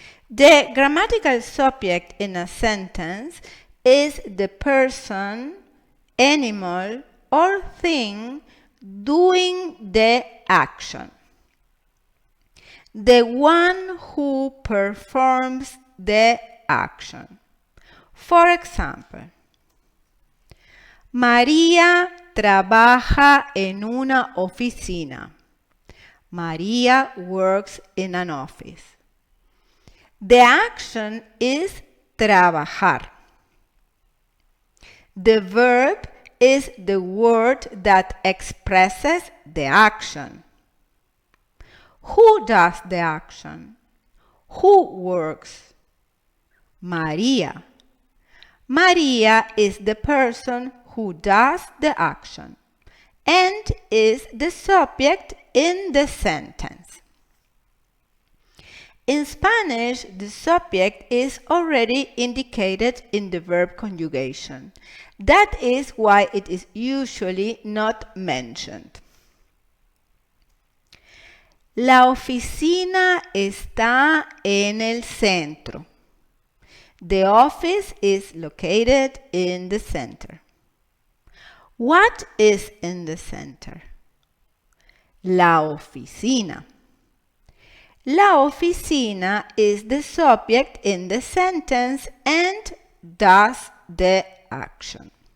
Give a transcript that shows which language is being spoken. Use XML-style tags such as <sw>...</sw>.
<en>The grammatical subject in a sentence is the person, animal, or thing doing the action. The one who performs the action. For example,</en> <es>María trabaja en una oficina.</es> <en>María works in an office. The action is trabajar. The verb is the word that expresses the action. Who does the action? Who works? María. María is the person who does the action and is the subject in the sentence. In Spanish, the subject is already indicated in the verb conjugation. That is why it is usually not mentioned.</en> <es>La oficina está en el centro.</es> <en>The office is located in the center. What is in the center?</en> <es>La oficina. La oficina</es> <en>is the subject in the sentence and does the action.</en>